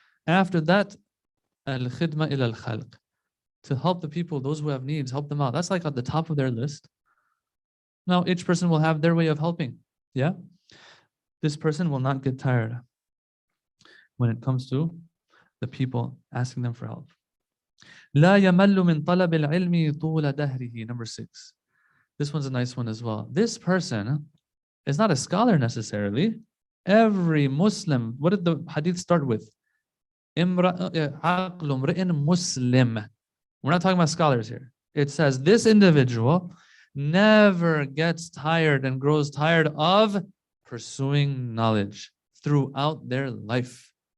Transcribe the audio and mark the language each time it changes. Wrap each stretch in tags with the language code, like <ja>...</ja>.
<en>After that, al-khidma ila al-khalq. To help the people, those who have needs, help them out. That's like at the top of their list. Now, each person will have their way of helping. Yeah? This person will not get tired when it comes to the people asking them for help.</en> <ar>لا يمل من طلب العلم طول دهره.</ar> <en>Number 6. This one's a nice one as well. This person is not a scholar necessarily. Every Muslim, what did the hadith start with?</en> <ar>عقل امرئ مسلم.</ar> <en>We're not talking about scholars here. It says this individual never gets tired and grows tired of pursuing knowledge throughout their life.</en>